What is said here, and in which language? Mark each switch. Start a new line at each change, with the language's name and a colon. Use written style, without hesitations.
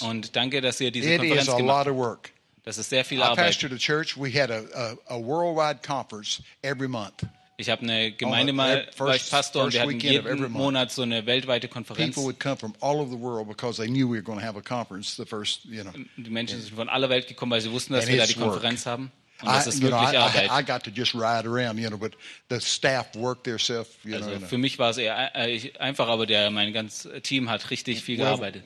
German: Und danke, dass ihr diese Konferenz gemacht habt.
English: It is a lot of work.
German: Das ist sehr viel Arbeit.
English: I pastored a church. We had a worldwide conference every month.
German: Ich habe eine Gemeinde mal, war ich Pastor, und wir hatten jeden Monat so eine weltweite Konferenz. Die Menschen sind von aller Welt gekommen, weil sie wussten, dass wir da die Konferenz haben. Und das ist wirklich Arbeit.
English: I got to just ride around, you know, but the staff worked their self, you know.
German: Also für mich war es eher einfach, aber mein ganzes Team hat richtig viel gearbeitet.